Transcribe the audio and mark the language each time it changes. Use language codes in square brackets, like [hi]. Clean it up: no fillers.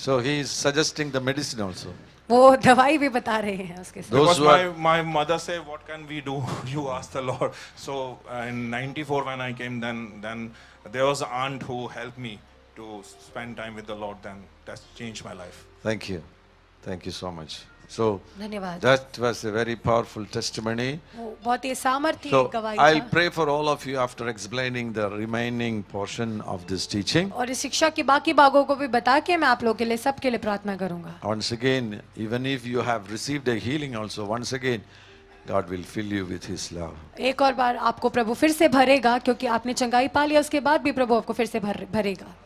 [en] So he is suggesting the medicine also. [hi] वो दवाई भी बता रहे हैं उसके साथ। [en] Those Because who are- my mother said, what can we do? You ask the Lord. So in 94 when I came, then there was an aunt who helped me to spend time with the Lord. Then that's changed my life. Thank you so much. So [hi] धन्यवाद। [en] that was a very powerful testimony. [hi] वो बहुत ही सामर्थ्य [en] So [hi] गवाही [en] I'll [hi] था। [en] pray for all of you after explaining the remaining portion of this teaching. [hi] और इस शिक्षा की बाकी भागों को भी बता के मैं आप लोगों के लिए सबके लिए प्रार्थना करूंगा। [en] Once again, even if you have received a healing also, once again, God will fill you with His love. [hi] एक और बार आपको प्रभु फिर से भरेगा क्योंकि आपने चंगाई पा लिया उसके बाद भी प्रभु आपको फिर से भरेगा।